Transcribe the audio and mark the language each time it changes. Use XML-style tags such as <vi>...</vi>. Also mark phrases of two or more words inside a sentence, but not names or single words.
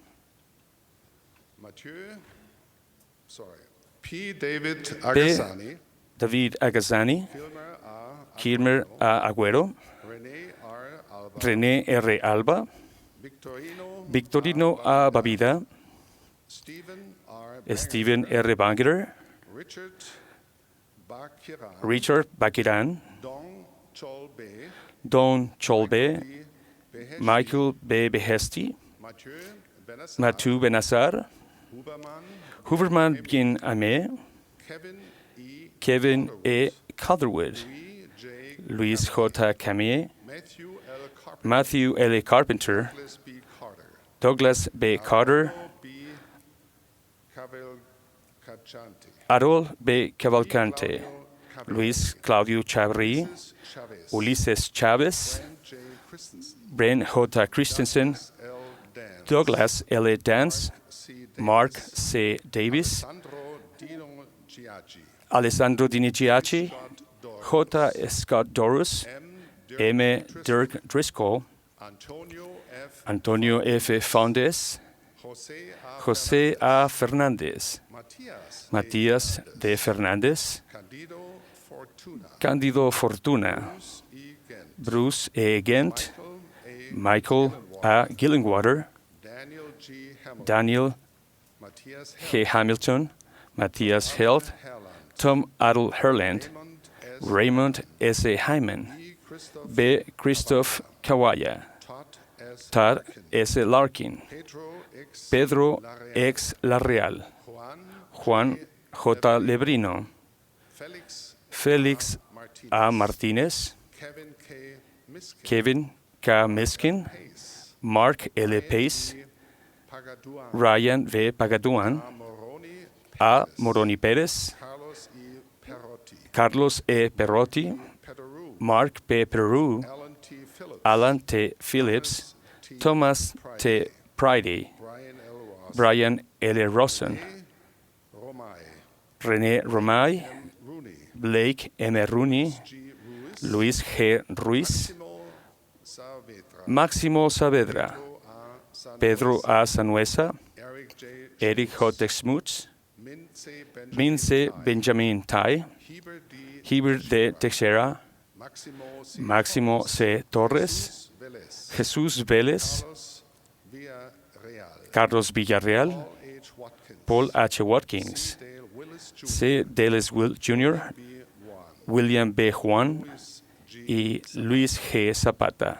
<es>P. David P. Agassani, David Agassani, Kilmer A. Agüero, René R. Alba, Victorino A. Babida, Steven R. Bangeter, Richard Bakiran, Don Cholbe, Michael B. Behesti, Mathieu Benassar, Huberman Bin Amé, Kevin E. Calderwood, Luis J. Camier, Matthew L. Carpenter, Douglas B. Carter, Adol B. Cavalcante, Luis Claudio Chavarri, Ulises Chávez, Bren J. Christensen, Douglas L. Dance, Mark C. Davis, Alessandro Dinigiaci, J. Scott Dorus, M. Dirk Driscoll, Antonio F. Fondes, José A. Fernández, Matías D. Fernández, Cándido Fortuna, Bruce E. Gent, Michael A. Gillingwater, Daniel G. Hamilton, Matthias Held, Tom Adel Herland, Raymond S. Hyman, B. Christoph Kawaya, Todd S. Larkin, Pedro X. Larreal, Juan J. Lebrino, Félix A. Martínez, Kevin K. Miskin, Mark L. Pace, Ryan V. Pagaduan, A. Moroni Pérez, Carlos E. Perotti, Mark P. Peru, Alan T. Phillips, Thomas T. Priday, Brian L. Rosen, René Romay, Blake M. Rooney, Luis G. Ruiz, Máximo Saavedra, Pedro A. Sanuesa, Eric J. Smuts, Mince Benjamin Tai, Hubert D. Teixeira, Máximo C. Torres, Jesús Vélez, Carlos Villarreal, Paul H. Watkins, C. Dallas Will Jr., William B. Juan y Luis G. Zapata.</es>